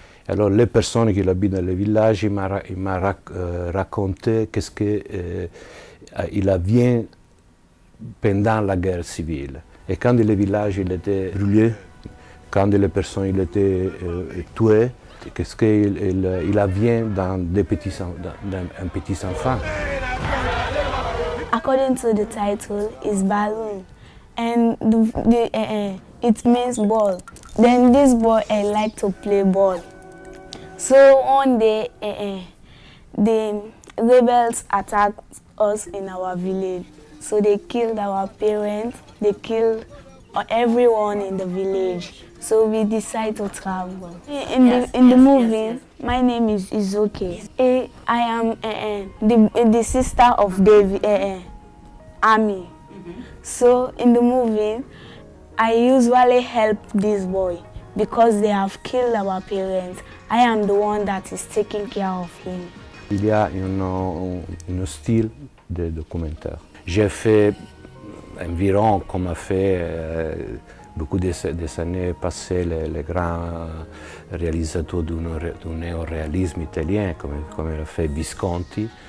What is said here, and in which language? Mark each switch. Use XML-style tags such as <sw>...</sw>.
<fr>Alors les personnes qui habitent dans les villages, il m'a raconté qu'est-ce qu'il a vu pendant la guerre civile. Et quand les villages étaient brûlés, quand les personnes étaient tuées, qu'est-ce qu'il a vu dans un petit enfant.</fr> <en>According to the title, is balloon, and it means ball. Then this boy like to play ball. So one day, the rebels attacked us in our village. So they killed our parents, they killed everyone in the village. So we decided to travel. In the movie, my name is Izoke. I am the sister of David Ami. So in the movie, I usually help this boy because they have killed our parents. I am the one that is taking care of him.</en> <fr>Il y a un style de documentaire. J'ai fait environ, comme a fait beaucoup des années passées les grands réalisateurs du néoréalisme italien, comme l'a fait Visconti.</fr>